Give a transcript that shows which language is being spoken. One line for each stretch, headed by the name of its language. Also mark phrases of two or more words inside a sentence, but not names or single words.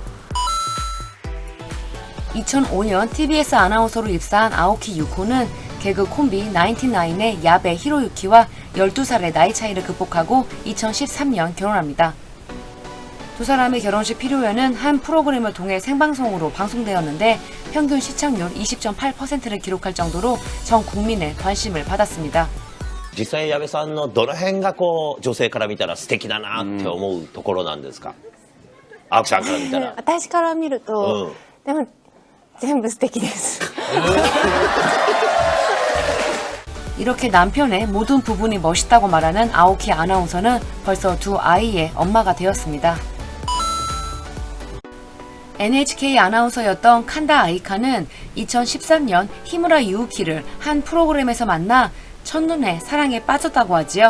Korean: 2005년 TBS 아나운서로 입사한 아오키 유코는 개그 콤비 나인티나인의 야베 히로유키와 12살의 나이 차이를 극복하고 2013년 결혼합니다. 두 사람의 결혼식 披露宴은 한 프로그램을 통해 생방송으로 방송되었는데 평균 시청률 20.8%를 기록할 정도로 전 국민의 관심을 받았습니다.
Japanese: 実際矢部さんのどの辺がこう女性から見たら素敵だなって思うところなんですか？青木さんから見たら。私から見ると、でも全部素敵です。
Korean: 이렇게 남편의 모든 부분이 멋있다고 말하는 아오키 아나운서는 벌써 두 아이의 엄마가 되었습니다. NHK 아나운서였던 칸다 아이카는 2013년 히무라 유우키를 한 프로그램에서 만나 첫눈에 사랑에 빠졌다고 하지요.